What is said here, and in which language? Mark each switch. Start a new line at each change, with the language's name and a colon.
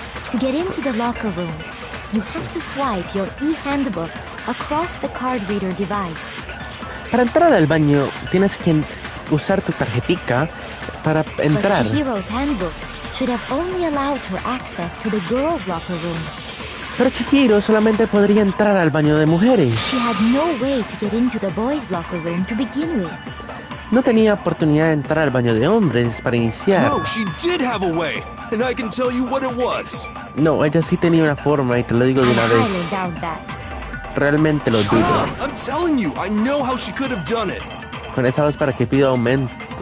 English: To get into the locker rooms, you have to swipe your e-handbook across the card reader device.
Spanish: Para entrar al baño, tienes que usar tu tarjetica para entrar.
English: But Chihiro's handbook should have only allowed her access to the girls' locker room.
Spanish: Pero Chihiro solamente podría entrar al baño de mujeres.
English: She had no way to get into the boys' locker room to begin with.
Spanish: No tenía oportunidad de entrar al baño de hombres para iniciar.
English: No, she did have a way, and I can tell you what it was.
Spanish: No, ella sí tenía una forma y te lo digo de una vez.
English: I doubt that.
Spanish: Realmente lo dudo.
English: I'm telling you, I know how she could have done it.
Spanish: Con esa voz para que pida aumento.